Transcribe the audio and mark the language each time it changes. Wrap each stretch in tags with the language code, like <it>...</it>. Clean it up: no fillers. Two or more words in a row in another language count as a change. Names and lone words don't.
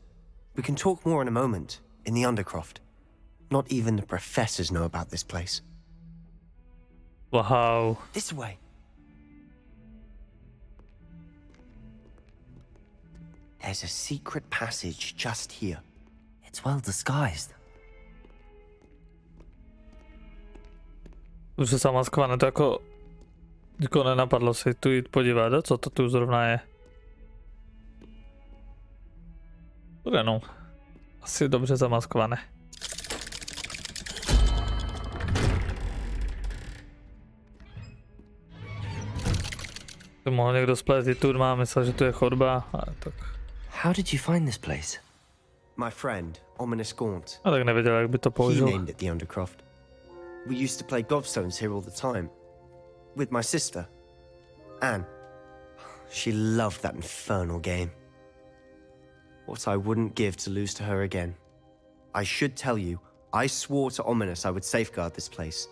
<en>We can talk more in a moment, in the Undercroft. Not even the professors know about this place. Wow. This way. There's a secret passage just here. It's well disguised.</en> <cs>Už je zamaskované, to jako... Nikoho nenapadlo se tu jít podívat, co to tu zrovna je. Bude no. Asi dobře zamaskované. To mohl někdo splést i tu, má myslel, že tu je chodba, ale tak...</cs> <en>How did you find this place? My friend, Ominous Gaunt.</en> <cs>A tak nevěděl, jak by to</cs> <en>He</en> <cs>použil.</cs> <en>named it the Undercroft. We used to play gobstones here all the time. With my sister, Anne. She loved that infernal game. What I wouldn't give to lose to her again. I should tell you, I swore to Ominous I would safeguard this place.</en>